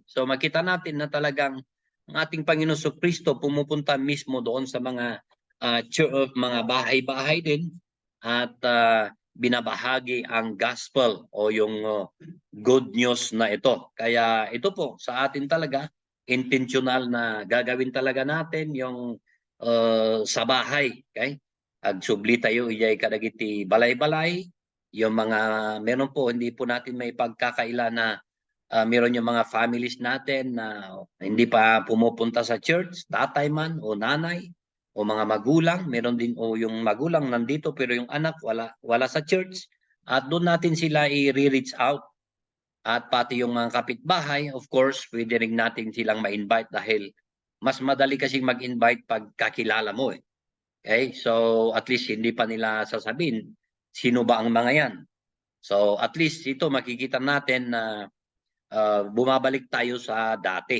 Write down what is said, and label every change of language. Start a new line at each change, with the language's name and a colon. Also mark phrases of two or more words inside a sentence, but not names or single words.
Filipino: So makita natin na talagang ang ating Panginoon Kristo pumupunta mismo doon sa mga mga bahay-bahay din at binabahagi ang gospel o yung
English: good news
Filipino: na ito. Kaya ito po sa atin talaga intentional na gagawin talaga natin yung sa bahay, okay?
Iloko: Agsubli tayo iyay kadagiti balay-balay,
Filipino: yung mga meron po hindi po natin may pagkakaila na meron yung mga families natin na hindi pa pumupunta sa church, tatay man o nanay o mga magulang, meron din o yung magulang nandito pero yung anak wala sa church, at doon natin sila i-
English: reach out.
Filipino: At pati yung mga kapitbahay,
English: of course,
Filipino: pwede rin natin silang ma-invite dahil mas madali kasing mag-invite pag kakilala mo eh. Okay? So at least hindi pa nila sasabihin sino ba ang mga yan. So at least ito makikita natin na bumabalik tayo sa dati.